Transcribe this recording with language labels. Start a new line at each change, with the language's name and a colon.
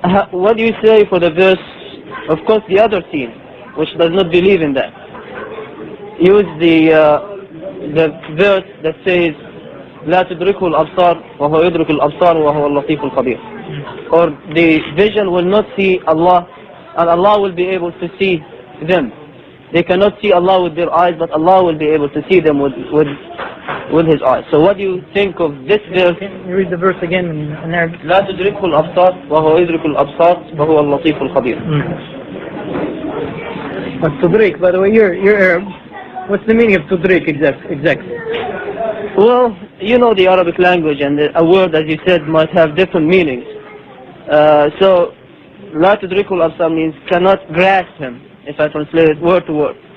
English: What do you say for the verse? Of course, the other team, which does not believe in that, use the verse that says
Arabic: لا تدركه الأبصار وهو يدرك الأبصار وهو اللطيف الخبير.
English: Or the vision will not see Allah and Allah will be able to see them. They cannot see Allah with their eyes, but Allah will be able to see them with His eyes. So what do you think of this verse? Can you read the verse again in Arabic?
Arabic: لا تدركه الأبصار وهو يدرك الأبصار وهو اللطيف الخبير.
English: But tudrik, by the way, you're Arab. What's the meaning of tudrik exactly? Well, you know the Arabic language, and a word, as you said, might have different meanings. So,
Arabic: لا تدركه الأبصار
English: means cannot grasp him, if I translate it word to word.